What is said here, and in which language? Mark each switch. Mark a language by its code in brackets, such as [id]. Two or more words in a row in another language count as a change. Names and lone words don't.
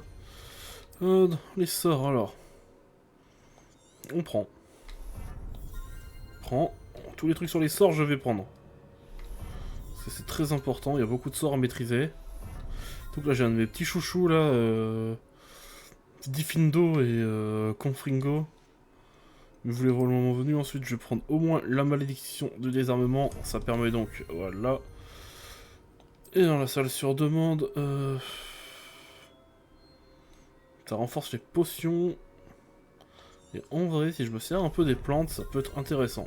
[fr] Les sorts alors. On prend. Prends. Tous les trucs sur les sorts, je vais prendre. Parce que c'est très important, il y a beaucoup de sorts à maîtriser. Donc là j'ai un de mes petits chouchous là. Diffindo et Confringo. Mais vous les le moment venu. Ensuite je vais prendre au moins la malédiction de désarmement. Ça permet donc, voilà. Et dans la salle sur demande, ça renforce les potions. Et en vrai, si je me sers un peu des plantes, ça peut être intéressant.